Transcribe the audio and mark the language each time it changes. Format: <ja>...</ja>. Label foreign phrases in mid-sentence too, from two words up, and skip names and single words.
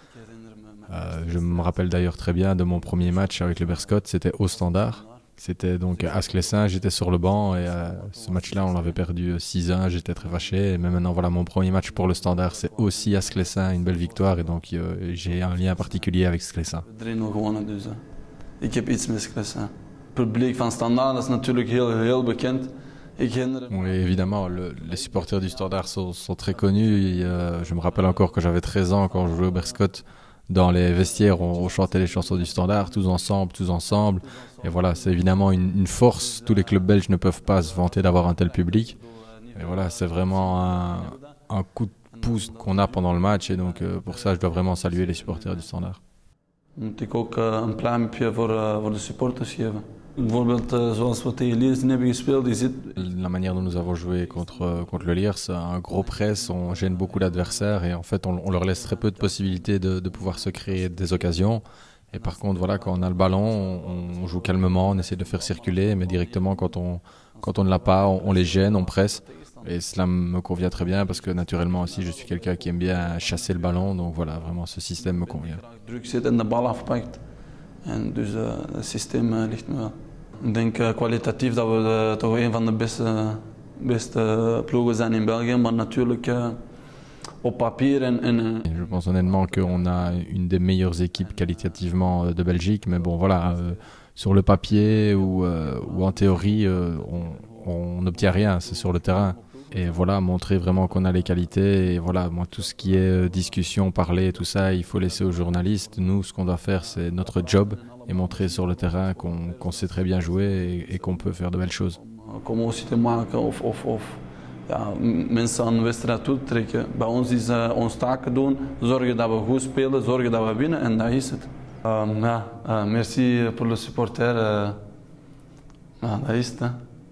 <fr>Je me rappelle d'ailleurs très bien de mon premier match avec le Berscott, c'était au Standard. C'était donc à Sclessin, j'étais sur le banc et ce match-là, on l'avait perdu 6-1, j'étais très fâché. Mais maintenant, voilà, mon premier match pour le Standard, c'est aussi à Sclessin, une belle victoire et donc j'ai un lien particulier avec Sclessin.</fr> <nl>Ik heb iets met Sclessin. Het publiek van Standaard is natuurlijk heel bekend.</nl> <fr>Oui, évidemment, les supporters du Standard sont très connus. Je me rappelle encore quand j'avais 13 ans, quand je jouais au Berscott, dans les vestiaires, on chantait les chansons du Standard, tous ensemble. Et voilà, c'est évidemment une force. Tous les clubs belges ne peuvent pas se vanter d'avoir un tel public. Et voilà, c'est vraiment un coup de pouce qu'on a pendant le match. Et donc, pour ça, je dois vraiment saluer les supporters du Standard.</fr> <nl>Moet ik ook een pluimpje voor de supporters geven. Bijvoorbeeld zoals we tegen Liersen hebben gespeeld, die zit...</nl> <fr>La manière dont nous avons joué contre le Liers, un gros press, on gêne beaucoup l'adversaire et en fait on leur laisse très peu de possibilités de pouvoir se créer des occasions. Et par contre, voilà, quand on a le ballon, on joue calmement, on essaie de faire circuler, mais directement quand on ne l'a pas, on les gêne, on presse. Et cela me convient très bien parce que naturellement aussi je suis quelqu'un qui aime bien chasser le ballon, donc voilà, vraiment ce système me convient.</fr> <nl>Druk zit en de bal afpakt. En dus het systeem ligt me wel. Ik denk kwalitatief dat we toch een van de beste ploegen zijn in België, maar natuurlijk op papier en</nl> <fr>Je pense honnêtement qu'on a une des meilleures équipes qualitativement de Belgique, mais bon voilà, sur le papier ou en théorie, on n'obtient rien, c'est sur le terrain. Et voilà, montrer vraiment qu'on a les qualités. Et voilà, moi, tout ce qui est discussion, parler, tout ça, il faut laisser aux journalistes. Nous, ce qu'on doit faire, c'est notre job et montrer sur le terrain qu'on sait très bien jouer et qu'on peut faire de belles choses.</fr> <nl>Commotie te maken of ja, mensen aan de wedstrijd toe te trekken. Bij ons is ons taken doen, zorgen dat we goed spelen, zorgen dat we winnen en dat is het.</nl> <fr>Merci pour le supporter.</fr> <nl>Dat is het.</nl>